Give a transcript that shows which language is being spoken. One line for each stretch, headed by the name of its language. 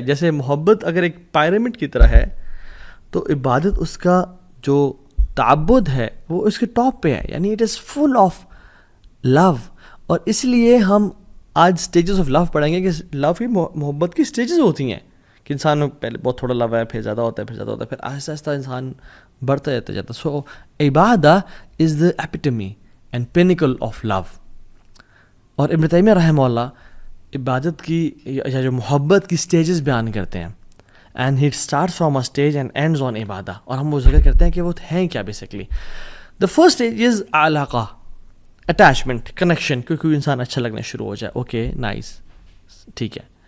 Urdu: جیسے محبت اگر ایک پیرامڈ کی طرح ہے تو عبادت اس کا جو تعبد ہے وہ اس کے ٹاپ پہ ہے, یعنی
English: It is full of love.
Urdu: اور اس لیے ہم آج سٹیجز آف لو پڑھیں گے کہ لو کی محبت کی سٹیجز ہوتی ہیں کہ انسان پہلے بہت تھوڑا لو ہے, پھر زیادہ ہوتا ہے, پھر آہستہ آہستہ انسان بڑھتا جاتا ہے.
English: So عبادہ is the epitome and pinnacle of love.
Urdu: اور ابن تیمیہ رحمہ اللہ عبادت کی یا جو محبت کی سٹیجز بیان کرتے ہیں,
English: And he starts from a stage and ends on عبادہ.
Urdu: اور ہم وہ ذکر کرتے ہیں کہ وہ ہیں کیا basically.
English: the first stage is
Urdu: علاقہ, اٹیچمنٹ, کنیکشن, کیونکہ انسان اچھا لگنا شروع ہو جائے,
English: okay nice,
Urdu: ٹھیک ہے.